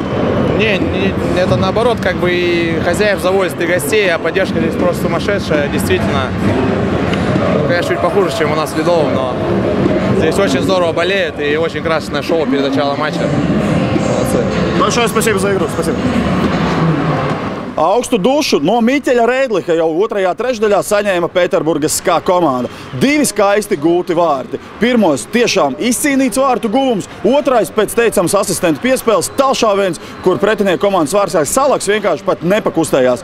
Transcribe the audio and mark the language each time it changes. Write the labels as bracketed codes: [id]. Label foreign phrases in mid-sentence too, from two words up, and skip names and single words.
[ru] Не, это наоборот, как бы и хозяев завозят, и гостей, а поддержка здесь просто сумасшедшая, действительно. Конечно, чуть похуже, чем у нас в Ледовом, но здесь очень здорово болеют и очень красочное шоу перед началом матча. Молодцы. Большое спасибо за игру. Спасибо. [lv] Augstu dušu no Miķeļa Rēdliha jau otrajā trešdaļā saņēma Pēterburgas SKA komanda. 2 skaisti gūti vārti. Pirmos tiešām izcīnīts vārtu guvums, otrais pēc teicams asistenta piespēles tālšāviens, kur pretinieku komandas vārdsargs Salaks vienkārši pat nepakustējās.